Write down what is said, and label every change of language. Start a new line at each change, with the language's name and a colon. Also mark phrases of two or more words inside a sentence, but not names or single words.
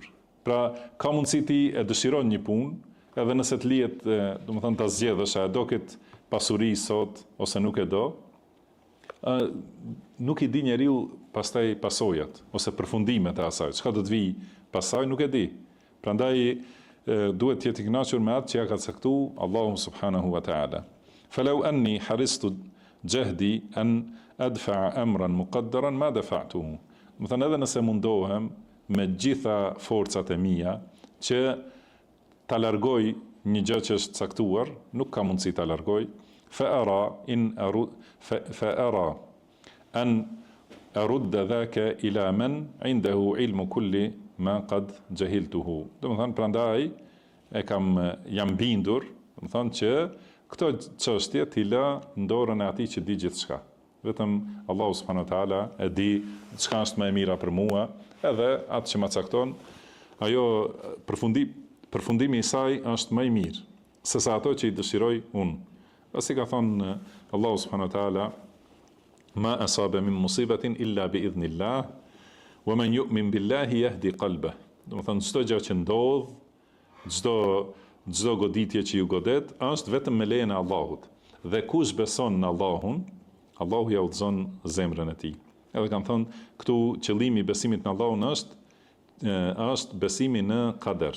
Albanian: Pra, ka mundësi ti e dëshiron një punë, edhe nëse të lihet, ta zgjedhësh, a do këtë pasuri sot ose nuk e do, nuk i di njeriu pastaj pasojat ose përfundimet e asaj. Çka do të vi pasaj nuk e di. Prandaj duhet të jetë i kënaqur me atë që ja ka caktuar Allahu
Arabic: سبحانه وتعالى. فلو أني حرصت جهدي أن أدفع أمرا مقدرا ما دفعته.
Albanian: Më thënë edhe nëse mundohem me gjitha forcat e mia që ta largoj një gjë që është caktuar, nuk ka mundësi ta largoj,
Arabic: فأرى أن أرد ذاك إلى من عنده علم كل ما قد جهلته.
Albanian: Domethënë prandaj jam bindur, domethënë që këto çështje t'i lë në dorën e atij që di gjithçka. Vetëm Allahu
Arabic: سبحانه وتعالى
Albanian: e di çka është më e mira për mua, edhe atë që më cakton, ajo përfundimi i saj është më i mirë se sa ato që i dëshiroj unë. Pasi ka thënë Allahu
Arabic: سبحانه وتعالى, ما أصاب من مصيبة إلا بإذن الله ومن يؤمن بالله يهد قلبه.
Albanian: Domethënë çdo gjë që ndodh, çdo goditje që ju godet, është vetëm me lejen e Allahut. Dhe kush beson në Allahun, Allahu ja udhëzon zemrën e tij. Edhe kanë thënë këtu qëllimi i besimit në Allahun është besimi në kader.